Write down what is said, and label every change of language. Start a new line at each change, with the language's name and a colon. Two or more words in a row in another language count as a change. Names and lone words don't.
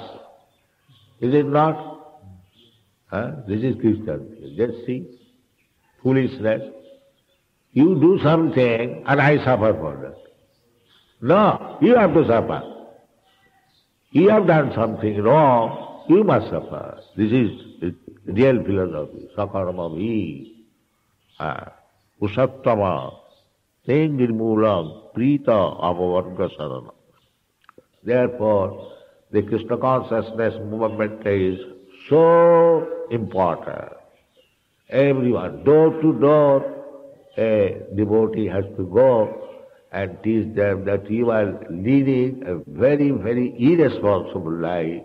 English: Is it not? This is Christian. Just see, foolishness. You do something and I suffer for that. No, you have to suffer. You have done something wrong, you must suffer. This is real philosophy.
Sanskrit: Sakarama vi, usattama, nirmulam, prita avavarga sarana.
English: Therefore, the Krishna consciousness movement is so important. Everyone, door to door, a devotee has to go and teach them that you are leading a very, very irresponsible life.